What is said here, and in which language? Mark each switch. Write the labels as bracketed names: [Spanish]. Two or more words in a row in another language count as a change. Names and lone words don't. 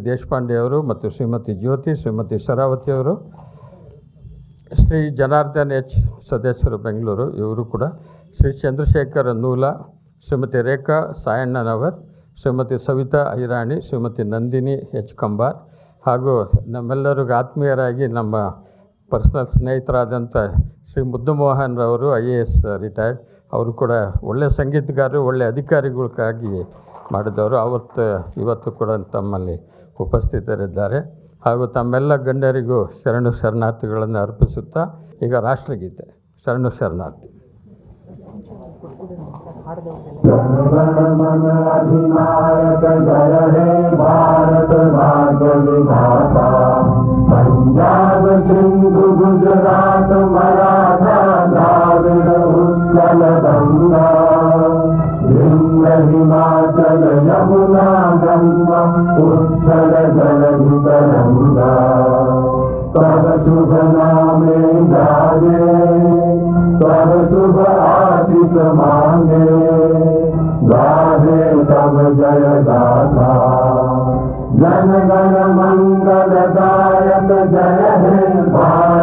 [Kannada] ದೇಶಪಾಂಡೆ ಅವರು ಮತ್ತು ಶ್ರೀಮತಿ ಜ್ಯೋತಿ, ಶ್ರೀಮತಿ ಶರಾವತಿ ಅವರು, ಶ್ರೀ ಜನಾರ್ದನ್ H ಸದಸ್ಯರು ಬೆಂಗಳೂರು ಇವರು ಕೂಡ, ಶ್ರೀ ಚಂದ್ರಶೇಖರ್ ನೂಲ, ಶ್ರೀಮತಿ ರೇಖಾ ಸಾಯಣ್ಣನವರ್, ಶ್ರೀಮತಿ ಸವಿತಾ ಐರಾಣಿ, ಶ್ರೀಮತಿ ನಂದಿನಿ H ಕಂಬಾರ್ ಹಾಗೂ ನಮ್ಮೆಲ್ಲರಿಗೂ ಆತ್ಮೀಯರಾಗಿ ನಮ್ಮ ಪರ್ಸ್ನಲ್ ಸ್ನೇಹಿತರಾದಂಥ ಶ್ರೀ ಮುದ್ದು ಮೋಹನ್ ರವರು [English] IAS retired, [Kannada] ಅವರು ಕೂಡ ಒಳ್ಳೆಯ ಸಂಗೀತಗಾರರು, ಒಳ್ಳೆಯ ಅಧಿಕಾರಿಗಳಿಗಾಗಿ ಮಾಡಿದವರು. ಇವತ್ತು ಕೂಡ ತಮ್ಮಲ್ಲಿ ಉಪಸ್ಥಿತರಿದ್ದಾರೆ. ಹಾಗೂ ತಮ್ಮೆಲ್ಲ ಗಣ್ಯರಿಗೂ ಶರಣಾರ್ಥಿಗಳನ್ನು ಅರ್ಪಿಸುತ್ತಾ ಈಗ ರಾಷ್ಟ್ರಗೀತೆ ಶರಣಾರ್ಥಿ. [Bangla] অধিনায়ক জয় হে ভারত ভাগ্য বিধাতা, পঞ্জাব সিন্ধু গুজরাট মারাঠা দ্রাবিড় উৎকল গঙ্গা, বিন্ধ্য হিমাচল যমুনা গঙ্গা উচ্ছল জলধি তরঙ্গ, তব শুভ নামে গাহে, তব শুভ আশিস মাগে, গাহে তব জয় গাথা, জনগণ মঙ্গল দায়ক জয় হে